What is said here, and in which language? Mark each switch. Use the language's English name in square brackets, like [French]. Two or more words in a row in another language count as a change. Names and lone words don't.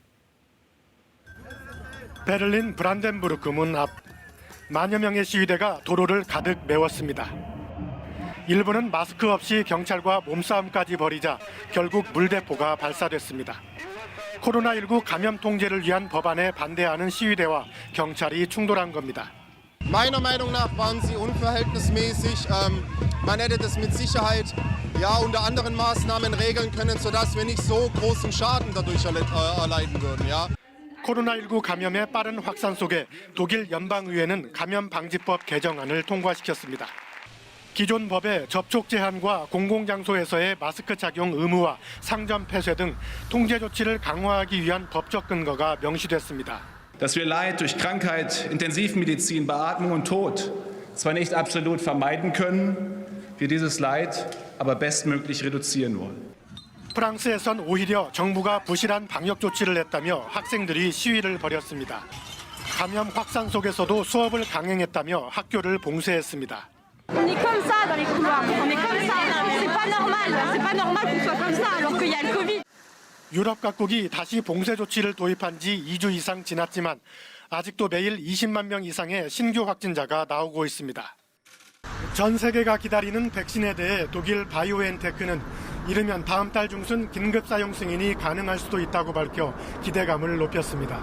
[Korean] 베를린 브란덴부르크 문 앞 만여 명의 시위대가 도로를 가득 메웠습니다. 일부는 마스크 없이 경찰과 몸싸움까지 벌이자 결국 물대포가 발사됐습니다. 코로나19 감염 통제를 위한 법안에 반대하는 시위대와 경찰이 충돌한 겁니다. [German] Meiner Meinung nach waren sie unverhältnismäßig. Man hätte das mit Sicherheit unter anderen Maßnahmen regeln können, sodass wir nicht so großen Schaden dadurch erleiden würden. [Korean] 코로나19 감염의 빠른 확산 속에 독일 연방의회는 감염방지법 개정안을 통과시켰습니다. 기존 법에 접촉 제한과 공공장소에서의 마스크 착용 의무와 상점 폐쇄 등 통제 조치를 강화하기 위한 법적 근거가 명시됐습니다. [German] Dass wir Leid durch Krankheit, Intensivmedizin, Beatmung und Tod zwar nicht absolut vermeiden können, wir dieses Leid aber bestmöglich reduzieren wollen. [Korean] 프랑스에선 오히려 정부가 부실한 방역 조치를 했다며 학생들이 시위를 벌였습니다. 감염 확산 속에서도 수업을 강행했다며 학교를 봉쇄했습니다. [French] On est comme ça dans les couloirs. On est comme ça. C'est pas normal. C'est pas normal qu'on soit comme ça alors qu'il y a le Covid. [Korean] 유럽 각국이 다시 봉쇄 조치를 도입한 지 2주 이상 지났지만 아직도 매일 20만 명 이상의 신규 확진자가 나오고 있습니다. 전 세계가 기다리는 백신에 대해 독일 바이오엔테크는 이르면 다음 달 중순 긴급 사용 승인이 가능할 수도 있다고 밝혀 기대감을 높였습니다.